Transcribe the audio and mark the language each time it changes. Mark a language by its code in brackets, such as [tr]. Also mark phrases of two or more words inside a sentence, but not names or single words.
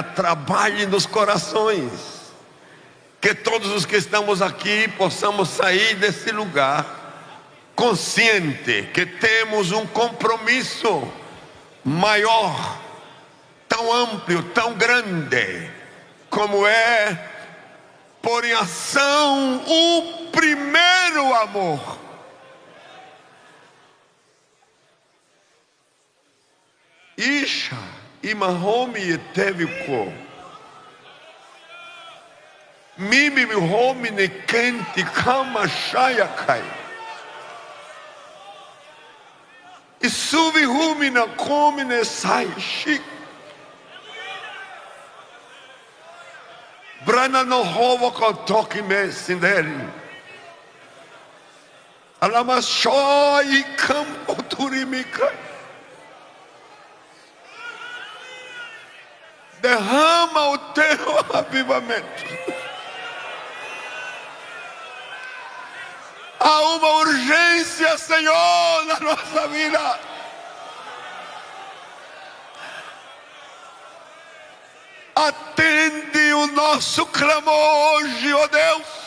[pt] trabalhe nos corações, que todos os que estamos aqui possamos sair desse lugar consciente que temos um compromisso maior, tão amplo, tão grande, como é pôr em ação o primeiro amor. Isha imahomi teviko mimi homi ne kenti kama shayakai isuvi humi na komi ne sai shik brana no hovo kotoki me sinderi alama shoi kampo turimika. Derrama o teu avivamento. Há uma urgência, Senhor, na nossa vida. Atende o nosso clamor hoje, ó Deus.